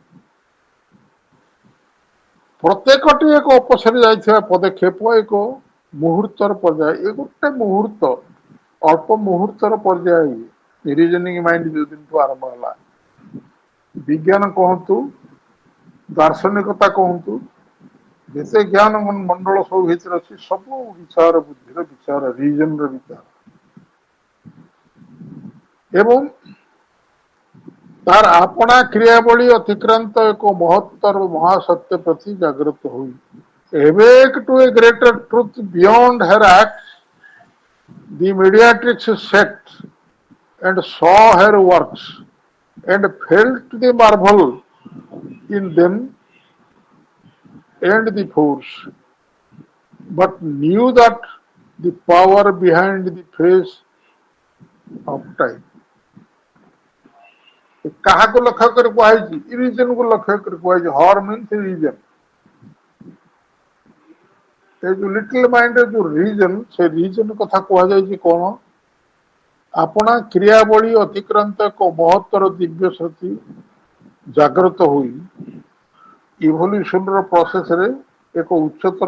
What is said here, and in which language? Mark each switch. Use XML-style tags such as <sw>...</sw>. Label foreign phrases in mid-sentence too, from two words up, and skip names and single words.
<or>ପ୍ରତ୍ୟେକଟି ଏକ ଅପସରି ଯାଇଥିବା ପଦକ୍ଷେପ ଏକ ମୁହୂର୍ତ୍ତର ପର୍ଯ୍ୟାୟ ଏ ଗୋଟେ ମୁହୂର୍ତ୍ତ ଅଳ୍ପ ମୁହୂର୍ତ୍ତର ପର୍ଯ୍ୟାୟ</or> <en>reasoning mind</en> <or>ଯୋଉ ଦିନଠୁ ଆରମ୍ଭ ହେଲା ବିଜ୍ଞାନ କହନ୍ତୁ ଦାର୍ଶନିକତା କହନ୍ତୁ ଯେତେ ଜ୍ଞାନ ମଣ୍ଡଳ ସବୁ ଭିତରେ ଅଛି ସବୁ ବିଚାର ବୁଦ୍ଧିର ବିଚାର ରିଜନର ବିଚାର ଏବଂ ତାର ଆପଣା କ୍ରିୟାବଳୀ ଅତିକ୍ରାନ୍ତ ଏକ ମହତ୍ତର ମହାସତ୍ୟ ପ୍ରତି ଜାଗ୍ରତ ହୋଇ</or> <en>awake to a greater truth beyond her acts the mediatrix sat and saw her works and felt the marvel in them and the force, but knew that the power behind the face of time.</en> <or>କାହାକୁ ଲକ୍ଷ୍ୟ କରି କୁହାଯାଇଛି ରିଜନକୁ ଲକ୍ଷ୍ୟ କରି କୁହାଯାଇଛି</or> <en>her means reason</en> <or>ଏ ଯୋଉ</or> <en>little mind's</en> <or>ଯୋଉ ରିଜନ ସେ ରିଜନ କଥା କୁହାଯାଇଛି କଣ ଆପଣା କ୍ରିୟାବଳୀ ଅତିକ୍ରାନ୍ତ ଏକ ମହତ୍ତର ଦିବ୍ୟ ଶକ୍ତି ଜାଗ୍ରତ ହୋଇ</or> <en>evolution's process</en> <or>ଏକ ଉଚ୍ଚତର</or>